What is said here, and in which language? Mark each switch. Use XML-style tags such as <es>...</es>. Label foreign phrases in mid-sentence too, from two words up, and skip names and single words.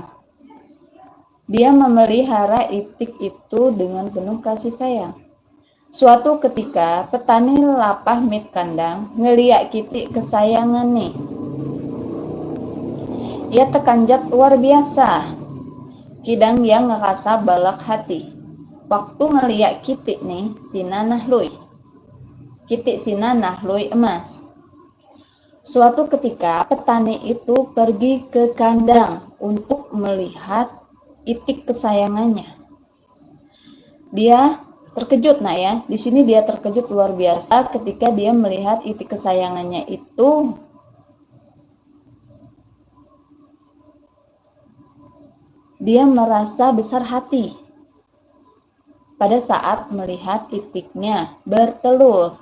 <id>Dia memelihara itik itu dengan penuh kasih sayang. Suatu ketika petani</id> <ljp>lapah mit kandang ngeliak kiti kesayangan nih. Ia tekanjat</ljp> <id>luar biasa.</id> <ljp>Kidang yang ngerasa balak hati. Waktu ngeliak kiti nih sina nahlui. Kiti sina nahlui emas.</ljp> <id>Suatu ketika petani itu pergi ke kandang untuk melihat itik kesayangannya. Dia terkejut, nah ya. Di sini dia terkejut luar biasa ketika dia melihat itik kesayangannya itu dia merasa besar hati pada saat melihat itiknya bertelur.</id>